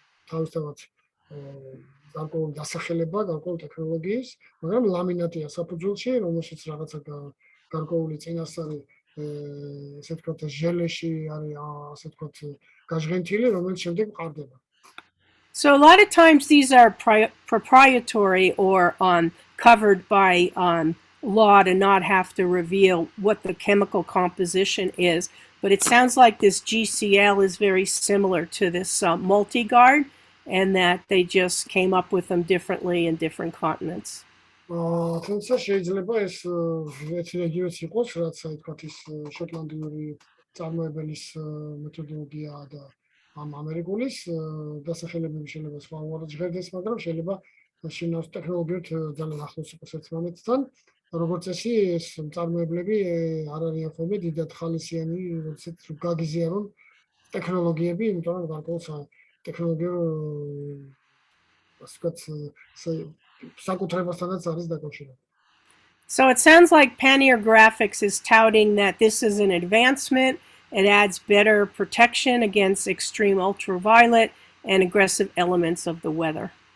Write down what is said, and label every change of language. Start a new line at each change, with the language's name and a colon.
Georgian: თავისთავად გარკვეული დასახელება, გარკვეული ტექნოლოგიის, მაგრამ ლამინატია საფუძველში, რომელშიც რაღაცა გარკვეული წინასწარი, ასე ვთქვათ, ჟელეში არის, ასე ვთქვათ, გაჟღენთილი, რომელიც შემდეგ მყარდება.
English: So a lot of times these are proprietary or covered by law to not have to reveal what the chemical composition is, but it sounds like this GCL is very similar to this multi-guard, and that they just came up with them differently in different continents.
Georgian: თუმცა შეიძლება ეს ერთი რეგიონიც იყოს, რაც აი თქვათ ის შოტლანდიური წარმოებელის მეთოდოლოგია და ამ ამერიკულის დასახელებები შეიძლება სხვა უარად ჟღერდეს, მაგრამ შეიძლება შინაარსი ტექნოლოგიით ძალიან ახლოს იყოს ერთმანეთთან. როგორც წესი, ეს წარმოებლები არ არიან ხოლმე დიდად ხალისიანი, როდესაც გაგიზიარონ ტექნოლოგიები, იმიტომ რომ გარკვეულ ტექნოლოგიურ ასე ვთქვათ საკუთრებასთანაც არის დაკავშირებული.
English: So it sounds like Pioneer Graphics is touting that this is an advancement. It adds better protection against extreme ultraviolet and aggressive elements of the weather.